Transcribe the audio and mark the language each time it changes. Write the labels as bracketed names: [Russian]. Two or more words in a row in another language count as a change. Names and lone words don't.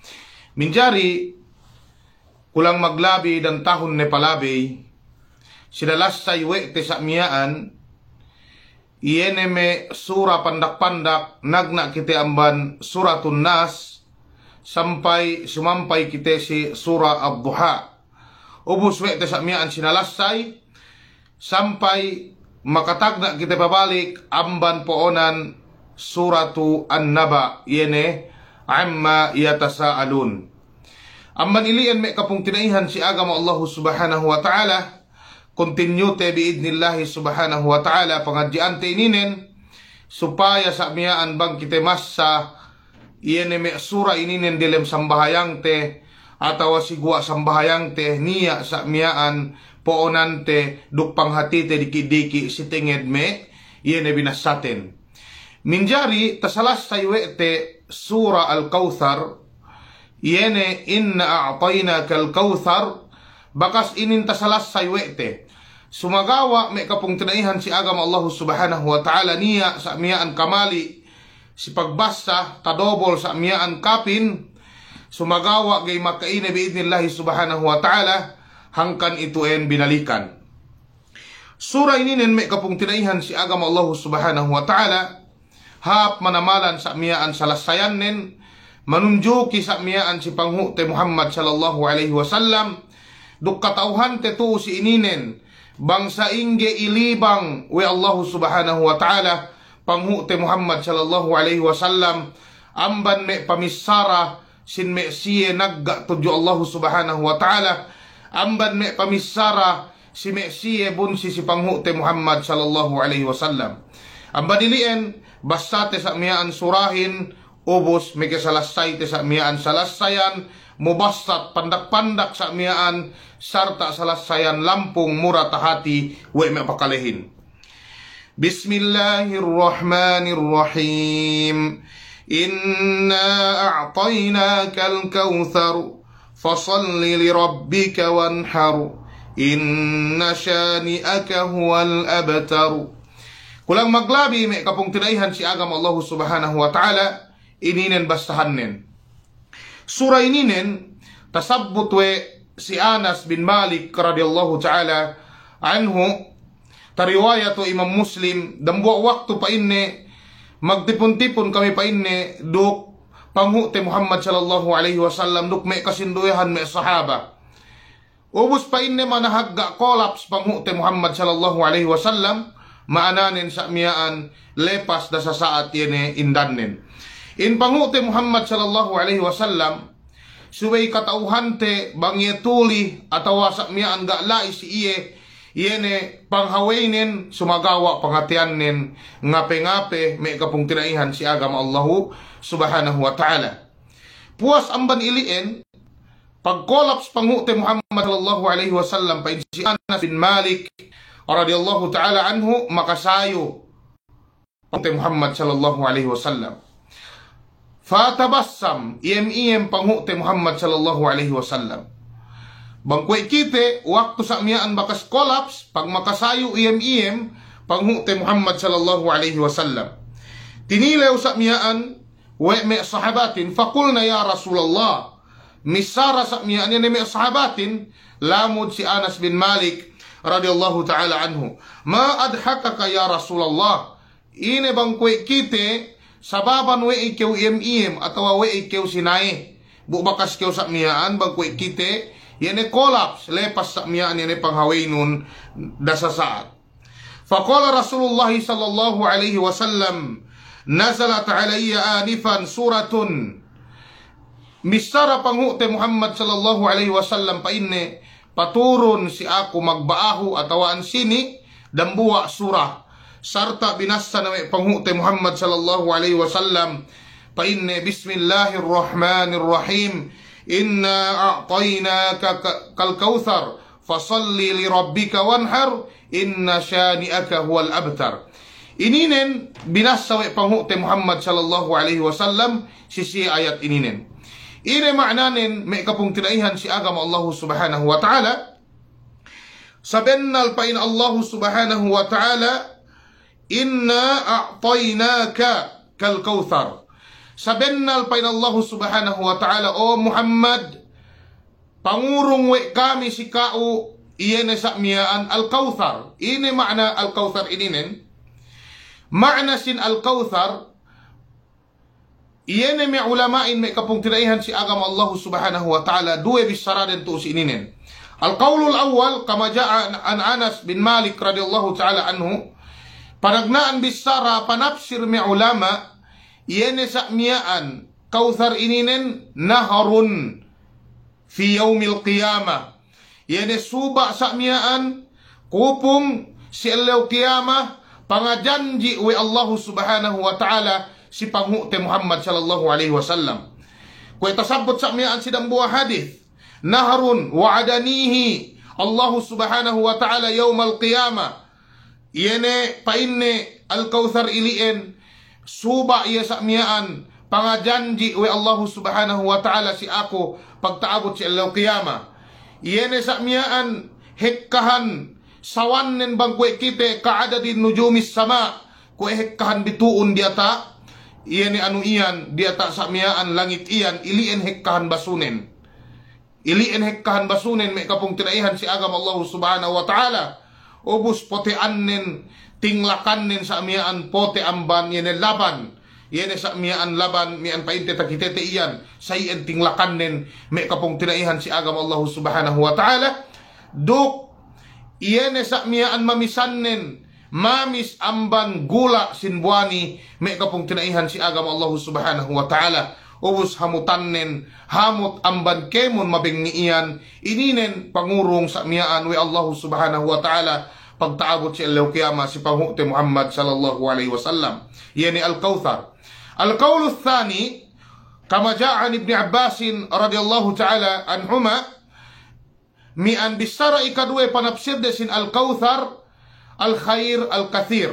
[Yakan] Minjari kulang maglabi dan tahun ne palabay sidalas sa iwe te sa miyaan iyene me sura pandak-pandak nagna kite amban suratun nas sampai sumampay kite si surah Ad-Duha. Ubus we te sa miyaan sinalasay sampai makatagna kita pabalik amban poonan suratu An-Naba yene [Arabic] عم يتساءلون. [Yakan] Amban ilian me kapung tinaihan si agama [Arabic] الله سبحانه وتعالى, [Yakan] continue te [Arabic] بإذن الله سبحانه وتعالى [Yakan] pangadjian te ininen supaya sa miyaan bang kita massa iyene me sura ininen dilem sambahayang te atawa sigua sambahayang te niya sa miyaan poonan te duk panghati te diki-diki si tinged me iyene binasaten. Minjari tasalas saywe te sura Al-Kautsar iyene [Arabic] إنا أعطيناك الكوثر, [Yakan] bakas inin tasalas saywe te sumagawa me kapung tinaihan si agama [Arabic] الله سبحانه وتعالى [Yakan] niya sa miyaan kamali si pagbasa tadobol sa miyaan kapin sumagawa gay makaine [Arabic] بإذن الله سبحانه وتعالى [Yakan] hangkan ituen binalikan. Sura ininen me kapung tinaihan si agama [Arabic] الله سبحانه وتعالى [Yakan] hap manamalan sa miyaan salasayan nen manunjuki sa miyaan si panghu te Muhammad [Arabic] صلى الله عليه وسلم [Yakan] duk katauhan te tu si ininen bangsa ingge ilibang we [Arabic] الله سبحانه وتعالى [Yakan] panghu te Muhammad [Arabic] صلى الله عليه وسلم [Yakan] amban me pamisara sin me siye nagga tudyo [Arabic] الله سبحانه وتعالى [Yakan] amban me pamisara si me siye bunsi si panghu te Muhammad [Arabic] صلى الله عليه وسلم. [Yakan] Amban dilien basate sa miyaan surahin ubos me kesalasay te sa miyaan salasayan mubassat pandak-pandak sa miyaan sarta salasayan lampung mura tahati we me pakalehin. [Arabic] بسم الله الرحمن الرحيم. إنا أعطيناك الكوثر فصل لربك وانحر إن شانئك هو الأبتر. [Yakan] Kulang maglabi me kapung tinaihan si agama [Arabic] الله سبحانه وتعالى [Yakan] ininen bastahannen. Surah ininen tasabbut we si Anas bin Malik [Arabic] رضي الله تعالى عنه [Yakan] tariwayatu Imam Muslim dambuak waktu pa inne magtipon-tipon kami pa inne duk panghu te Muhammad [Arabic] صلى الله عليه وسلم [Yakan] duk me kasinduyahan me sahaba. Ubus pa inne manahagga kolaps panghu te Muhammad [Arabic] صلى الله عليه وسلم [Yakan] maananen sa miyaan lepas da sa saat yene indannen. In panghu te Muhammad [Arabic] صلى الله عليه وسلم [Yakan] suway katauhan te bangyetuli atawa sa miyaan ga lai si iye yene panghawainin sumagawa pangatiannen ngape-ngape me kapung tinaihan si agama [Arabic] الله سبحانه وتعالى. [Yakan] Puas amban ilien pagkolaps panghu te Muhammad [Arabic] صلى الله عليه وسلم [Yakan] pa si Anas bin Malik [Arabic] رضي الله تعالى عنه [Yakan] makasayo te Muhammad [Arabic] صلى الله عليه وسلم. [Yakan] Fatabassam iem panghu te Muhammad [Arabic] صلى الله عليه وسلم. [Yakan] Bangkway kite waktu sa miyaan bakas kolaps pag makasayo iem panghu te Muhammad [Arabic] صلى الله عليه وسلم. [Yakan] Tinilew sa miyaan we me sahabatin [Arabic] فقلنا يا رسول الله [Yakan] misara sa miya ni may sahabatin lamod si Anas bin Malik [Arabic] رضي الله تعالى عنه. ما أضحكك يا رسول الله, [Yakan] ine bang kwe kite sababan we ikaw im atawa we ikaw sinay bubakas kaw sa miyaan bang kwe kite yene collapse lepas sa miyaan yene panghawainon dasa saat. [Arabic] فقال رسول الله صلى الله عليه وسلم، نزلت علي آنفا سورة, [Yakan] misara pangute Muhammad [Arabic] صلى الله عليه وسلم [Yakan] painne paturon si ako magbaaho atawaan sini dambuwa surah sarta binasa na may panghute Muhammad [Arabic] صلى الله عليه وسلم [Yakan] painne [Arabic] بسم الله الرحمن الرحيم إنا أعطيناك الكوثر فصل لربك وانحر إن شانئك هو الأبتر. [Yakan] Ininen binasa may panghute Muhammad [Arabic] صلى الله عليه وسلم [Yakan] si ayat ininen. Ine ma'nanin may kapong tinaihan si agam [Arabic] الله سبحانه وتعالى. [Yakan] Sabennal pa in [Arabic] الله سبحانه وتعالى, إنا أعطيناك الكوثر. [Yakan] Sabennal pa in [Arabic] الله سبحانه وتعالى, [Yakan] o Muhammad, pangurong we kami si kao iyene sa miyaan [Arabic] الكوثر. [Yakan] Ine ma'na [Arabic] الكوثر [Yakan] ininen. Ma'na sin [Arabic] الكوثر, [Yakan] iyan may ulamain may kapong tinaihan si agam [Arabic] الله سبحانه وتعالى [Yakan] duwe bisaraden to sininen. [Arabic] القول الأول كما جاء عن أنس بن مالك رضي الله تعالى عنه, [Yakan] panagnaan bisara panapsir may ulama iyan sa miyaan kautsar ininen [Arabic] نهر في يوم القيامة. [Yakan] Iyan suba sa miyaan kupong si alaw qiyamah pangajanji we [Arabic] الله سبحانه وتعالى [Yakan] si panghute Muhammad [Arabic] صلى الله عليه وسلم. [Yakan] Kung itasabot sa miyaan sidang buah hadith, [Arabic] نهر وعدنيه الله سبحانه وتعالى يوم القيامة. [Yakan] Iyene painne al-kautsar ilien, suba iya sa miyaan, pangajanji we [Arabic] الله سبحانه وتعالى [Yakan] si ako pagtaabot si alaw qiyamah. Iyene sa miyaan, hekkahan, sawannen bang kwe kite kaadadin [Arabic] نجوم السماء, [Yakan] kwe hekkahan bituun diata, iyan anu iyan diata sa miyaan langit iyan ilien hekkahan basunen. Ilien hekkahan basunen may kapong tinaihan si agam [Arabic] الله سبحانه وتعالى. [Yakan] Ubus pote annen tinglakannen sa miyaan pote amban yene laban. Yene sa miyaan laban miyan painte takitete iyan sa iyan tinglakannen may kapong tinaihan si agam [Arabic] الله سبحانه وتعالى. [Yakan] Duk iyene sa miyaan mamisannen mamis amban gula sinbuani may kapong tinaihan si agam [Arabic] الله سبحانه وتعالى. [Yakan] Ubus hamutannen hamut amban kemon mabingiian ininen pangurong sa miyaan we [Arabic] الله سبحانه وتعالى [Yakan] pagtaabot si alaw qiyamah si panghute Muhammad [Arabic] صلى الله عليه وسلم. يعني الكوثر. القول الثاني كما جاء عن ابن عباس رضي الله تعالى عنهما [Yakan] mi'an bisara ikadwe panapsir desin [Arabic] الكوثر الخير الكثير.